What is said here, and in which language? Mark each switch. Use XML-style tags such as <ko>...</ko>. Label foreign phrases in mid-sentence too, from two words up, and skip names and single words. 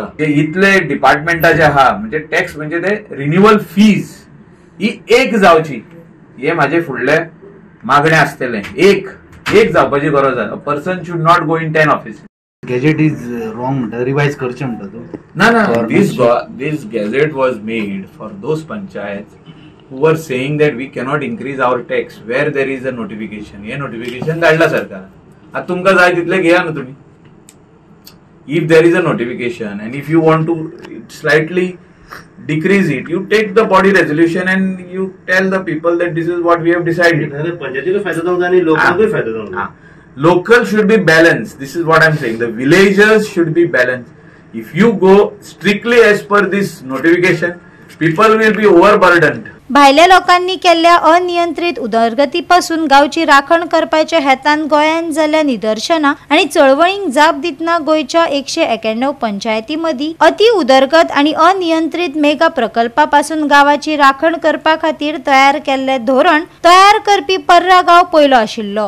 <kok>इतले डिपार्टमेंटाचे आहा, म्हणजे टॅक्स म्हणजे ते</kok> <en>renewal fees</en> <kok>ही एक जावची, हे माझे फुडले मागणे आसतले। एक जावपाची गरज आहे।</kok> <en>person should not go in 10 office. gazette is wrong,</en> <kok>रिवाइज करचे म्हणटा तू?</kok> <en>ना this gazette was made for those panchayat who were saying that we cannot increase our tax where there is a notification.</en> <kok>हे नोटिफिकेशन धाडला सरकार, आता तुमकां जाय तितले घेया न्हू तुम्ही।</kok> <en>If there is a notification and if you want to slightly decrease it. You take the body resolution and you tell the people that this is what we have decided.</en> <mr>पंचायतीला फायदा जाऊन आणि लोकांना फायदा जाऊन.</mr> <en>Local should be balanced. This is what I'm saying. The villagers should be balanced. If you go strictly as per this notification, people will be overburdened.</en> <kok>भायल्या लोकांनी केल्ल्या अनियंत्रित उदरगतीपासून गावची राखण करपाच्या हेतान गोंयांत जाल्ल्या निदर्शनां आणि चळवळींक जाप दितना गोंयच्या 191 पंचायती मदीं अति उदरगत आणि अनियंत्रित मेगा प्रकल्पापासून गावाची राखण करपा खातीर तयार केल्ले धोरण तयार करपी पर्रा गांव पयलो आशिल्लो.</kok>